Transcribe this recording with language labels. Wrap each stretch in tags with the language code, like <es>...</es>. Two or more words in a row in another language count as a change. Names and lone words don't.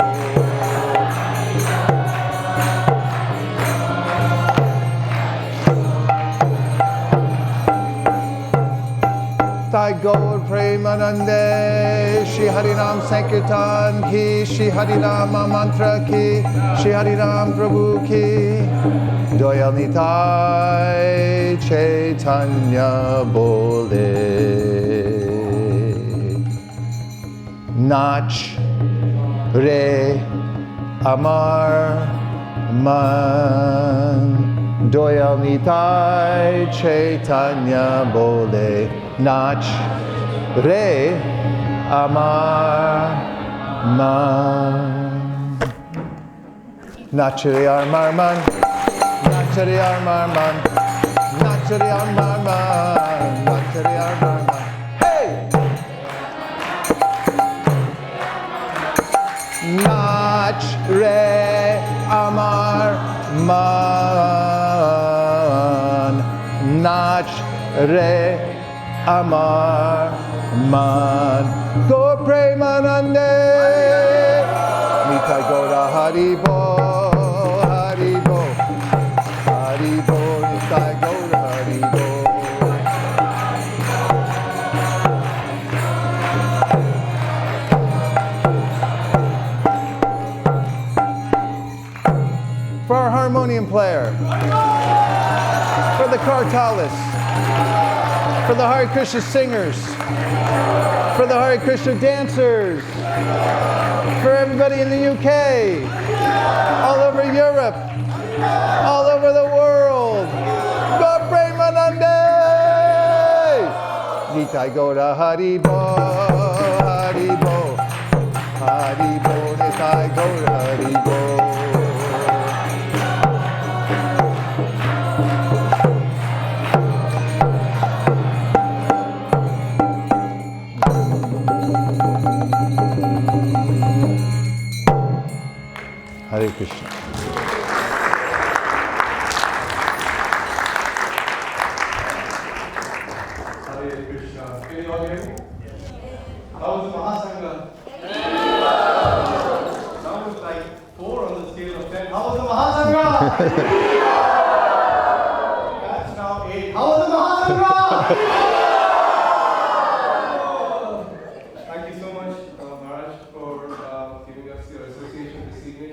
<bn>নিতাই গৌর প্রেমানন্দে, শ্রী হরিনাম সংকীর্তন কি, শ্রী হরিনাম মন্ত্র কি, শ্রী হরিনাম প্রভু কি. দয়াল নিতাই চৈতন্য বলে. নাচ রে আমার মন. দয়াল নিতাই চৈতন্য বলে. নাচ রে আমার মন. নাচ রে আমার মন. নাচ রে আমার মন, নাচ রে আমার মন, নাচ রে আমার মন. Hey! নাচ রে আমার মন, নাচ রে আমার মন. গৌর প্রেমানন্দে, নিতাই গৌর হরিবোল. হরিবোল, নিতাই গৌর হরিবোল.</bn> <en>For our harmonium player, for the kartalis, for the Hare Krishna singers, for the Hare Krishna dancers, for everybody in the UK, all over Europe, all over the world.</en> <bn>গৌর প্রেমানন্দে! নিতাই গৌর হরিবোল, হরিবোল, হরিবোল, নিতাই গৌর হরিবোল.</bn> <en>Hare Krishna. Hare Krishna. Can you all hear me? How was the Maha Sanga? That was like 4 on the scale of 10. How was the Maha Sanga? That's now 8. How was the Maha Sanga? Thank you so much, Maharaj, for giving us your association this evening.</en>